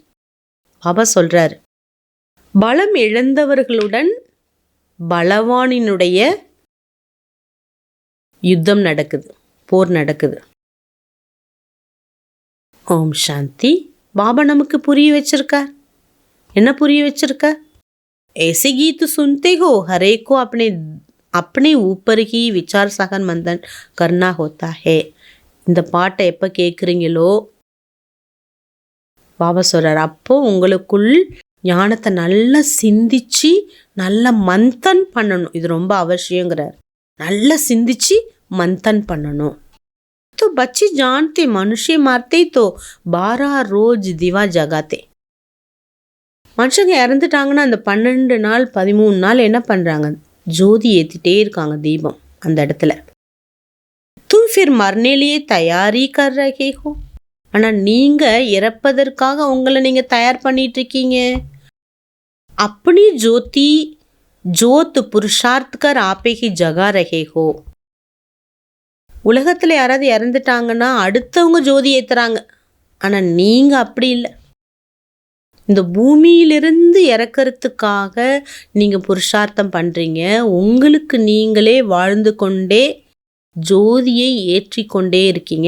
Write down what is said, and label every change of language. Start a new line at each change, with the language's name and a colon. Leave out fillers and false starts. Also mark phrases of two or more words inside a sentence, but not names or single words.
Tamil: பாபா சொல்றாரு, பலம் இழந்தவர்களுடன் பலவானினுடைய யுத்தம் நடக்குது, போர் நடக்குது. ஓம் சாந்தி. பாபா நமக்கு புரிய வச்சிருக்கார். என்ன புரிய வச்சிருக்கார்?
Hindi: ऐसे गीत सुनते हो हर एक को अपने अपने ऊपर ही विचार सागर मंथन करना होता है.
Tamil: இந்த பாட்டை எப்போ கேட்குறீங்களோ பாபா சொல்கிறார், அப்போ உங்களுக்குள் ஞானத்தை நல்லா சிந்திச்சு நல்லா மந்தன் பண்ணணும். இது ரொம்ப அவசியங்கிறார். நல்லா சிந்திச்சு மந்தன் பண்ணணும்.
Hindi: तो बच्चे जानते मनुष्य मारते तो 12 रोज दिवा जगाते.
Tamil: மனுஷங்க இறந்துட்டாங்கன்னா அந்த 12 நாள் 13 நாள் என்ன பண்ணுறாங்க, ஜோதி ஏற்றிட்டே இருக்காங்க, தீபம் அந்த இடத்துல.
Hindi: तुम फिर मरने लिए तैयारी कर रहे हो.
Tamil: ஆனால் நீங்கள் இறப்பதற்காக உங்களை நீங்கள் தயார் பண்ணிட்டு இருக்கீங்க.
Hindi: अपनी ज्योति जोत पुरुषार्थ कर आपे ही जगा रहे हो.
Tamil: உலகத்தில் யாராவது இறந்துட்டாங்கன்னா அடுத்தவங்க ஜோதி ஏற்றுறாங்க. ஆனால் நீங்கள் அப்படி இல்லை. இந்த பூமியிலிருந்து இறக்கிறதுக்காக நீங்கள் புருஷார்த்தம் பண்ணுறீங்க. உங்களுக்கு நீங்களே வாழ்ந்து கொண்டே ஜோதியை ஏற்றி கொண்டே இருக்கீங்க.